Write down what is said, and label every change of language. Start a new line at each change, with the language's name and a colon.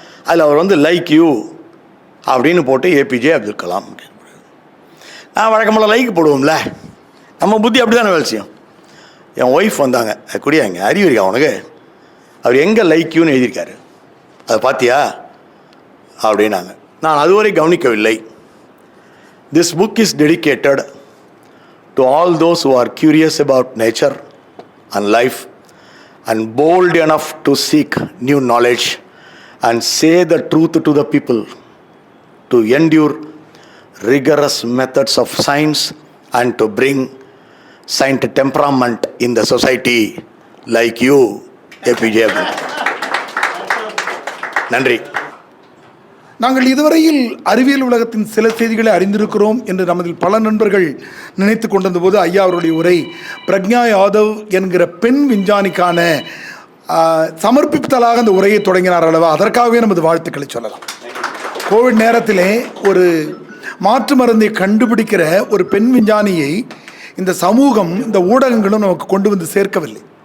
Tamil: அதில் அவர்
English: like you
Tamil: அப்படின்னு போட்டு ஏபிஜே அப்துல் கலாம். நான் வழக்கமெல்லாம் லைக் போடுவோம்ல, நம்ம புத்தி அப்படி தானே வேலை செய்யும். என் ஒய்ஃப் வந்தாங்க, குடியாங்க அறிவு இருக்கா உனக்கு? அவர் எங்கே லைக் யூன்னு எழுதியிருக்காரு, அதை பார்த்தியா அப்படின்னாங்க. நான் அதுவரை கவனிக்கவில்லை.
English: This book is dedicated to all those who are curious about nature and life and bold enough to seek new knowledge and say the truth to the people, to endure rigorous methods of science and to bring scientific temperament in the society like you, APJ Abdul Kalam.
Tamil: நன்றி. நாங்கள் இதுவரையில் அறிவியல் உலகத்தின் சில செய்திகளை அறிந்திருக்கிறோம் என்று நமதில் பல நண்பர்கள் நினைத்து கொண்டிருந்த போது ஐயா அவருடைய உரை பிரக்ஞா யாதவ் என்கிற பெண் விஞ்ஞானிக்கான சமர்ப்பித்தலாக அந்த உரையை தொடங்கினார் அல்லவா? அதற்காகவே நமது வாழ்த்துக்களை சொல்லலாம். கோவிட் நேரத்திலே ஒரு மாற்று மருந்தை கண்டுபிடிக்கிற ஒரு பெண் விஞ்ஞானியை இந்த சமூகம், இந்த ஊடகங்களும் நமக்கு கொண்டு வந்து சேர்க்கவில்லை.